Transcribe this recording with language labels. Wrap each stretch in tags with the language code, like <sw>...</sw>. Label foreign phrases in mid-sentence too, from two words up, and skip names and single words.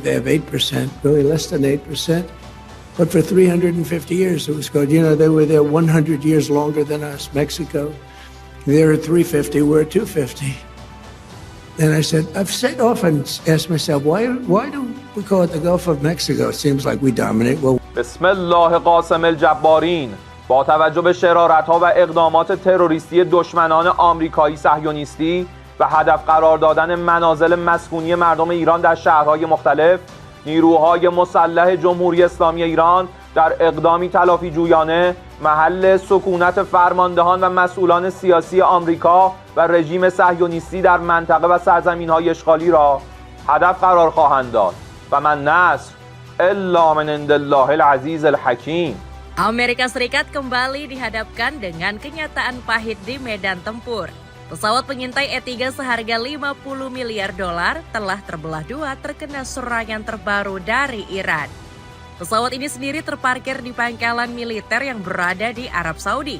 <en>They have 8%, really less than 8%. But for 350 years, it was good. You know, they were there 100 years longer than us, Mexico. They're at 350, we're at 250. And I said, I've often asked myself, why do we call it the Gulf of Mexico? It seems like we dominate. Well,</en> <ar>بسم الله قاسم الجبارین.</ar> <fa>با توجه به شرارت‌ها و اقدامات تروریستی دشمنان آمریکایی صهیونیستی و هدف قرار دادن منازل مسکونی مردم ایران در شهرهای مختلف، نیروهای مسلح جمهوری اسلامی ایران در اقدامی تلافی جویانه محل سکونت فرماندهان و مسئولان سیاسی آمریکا و رژیم صهیونیستی در منطقه و سرزمین‌های اشغالی را هدف قرار خواهند داد و</fa> <ar>من نصر الا من عند الله العزیز الحکیم.</ar> <id>Amerika Serikat kembali dihadapkan dengan kenyataan pahit di medan tempur. Pesawat pengintai E-3 seharga 50 miliar dolar telah terbelah dua terkena serangan terbaru dari Iran. Pesawat ini sendiri terparkir di pangkalan militer yang berada di Arab Saudi.</id>